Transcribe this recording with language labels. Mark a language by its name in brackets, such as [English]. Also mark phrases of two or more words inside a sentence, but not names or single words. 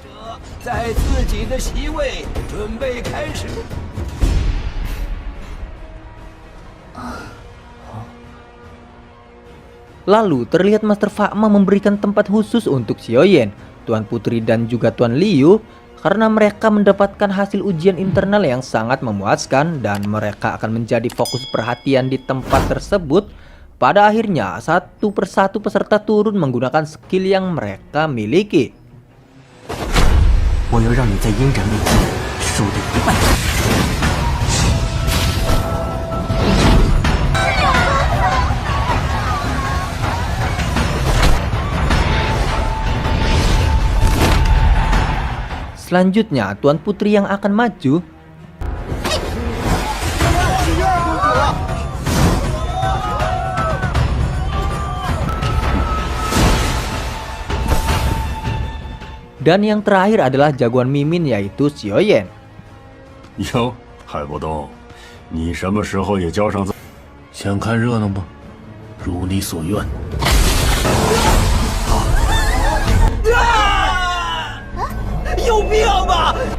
[Indonesian] Lalu terlihat Master Fakma memberikan tempat khusus untuk Xiaoyan, Tuan Putri dan juga Tuan Liu. Karena mereka mendapatkan hasil ujian internal yang sangat memuaskan dan mereka akan menjadi fokus perhatian di tempat tersebut. Pada akhirnya satu persatu peserta turun menggunakan skill yang mereka miliki. [Chinese] 我要让你在鹰展面前输得一败涂地。 [Indonesian] Selanjutnya, Tuan Putri yang akan maju. Dan yang terakhir adalah jagoan Mimin yaitu Xiaoyan. [Chinese] 哟，海波东，你什么时候也交上想看热闹吗？如你所愿。有病吧！